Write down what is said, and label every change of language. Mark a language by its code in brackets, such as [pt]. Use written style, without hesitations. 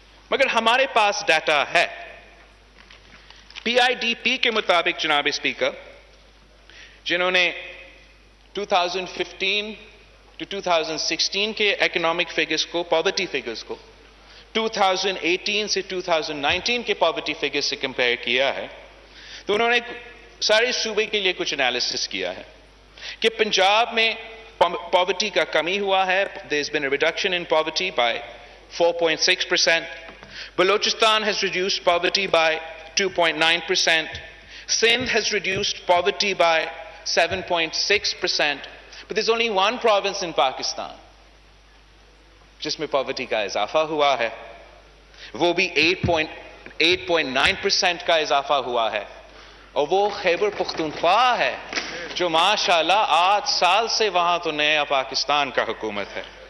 [ur] مگر ہمارے پاس ڈیٹا ہے. PIDP کے مطابق جناب اسپیکر، جنہوں نے 2015 to 2016 کے اکنامک فگرز کو، پاورٹی فگرز کو 2018 سے 2019 کے پاورٹی فگرز سے کمپیئر کیا ہے، تو انہوں نے سارے صوبے کے لیے کچھ انالیسس کیا ہے کہ پنجاب میں پاورٹی کا کمی ہوا ہے. [en] there has been a reduction in poverty by 4.6%. Balochistan has reduced poverty by 2.9%. Sindh has reduced poverty by 7.6%. But there's only one province in Pakistan [ur] جس میں پاورٹی کا اضافہ ہوا ہے، وہ بھی 8.9% کا اضافہ ہوا ہے، اور وہ خیبر پختونخوا ہے جو ماشاءاللہ 8 سال سے وہاں تو نیا پاکستان کا حکومت ہے.